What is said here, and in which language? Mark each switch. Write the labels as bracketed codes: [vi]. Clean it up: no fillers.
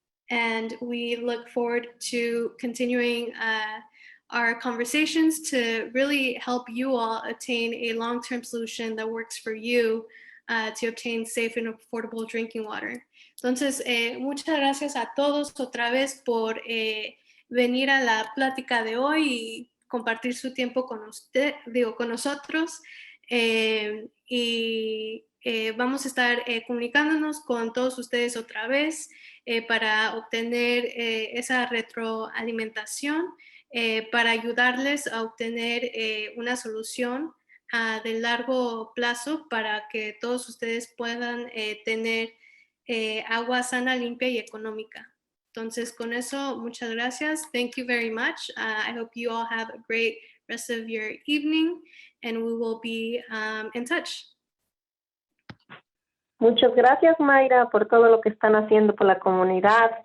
[en] And we look forward to continuing our conversations to really help you all attain a long-term solution that works for you to obtain safe and affordable drinking water. [es] Entonces, muchas gracias a todos otra vez por venir a la plática de hoy y compartir su tiempo con con nosotros. Vamos a estar comunicándonos con todos ustedes otra vez para obtener esa retroalimentación, para ayudarles a obtener una solución de largo plazo para que todos ustedes puedan tener agua sana, limpia y económica. Entonces, con eso, muchas gracias. [en] Thank you very much. I hope you all have a great rest of your evening, and we will be in touch. [es] Muchas gracias, Mayra, por todo lo que están haciendo por la comunidad.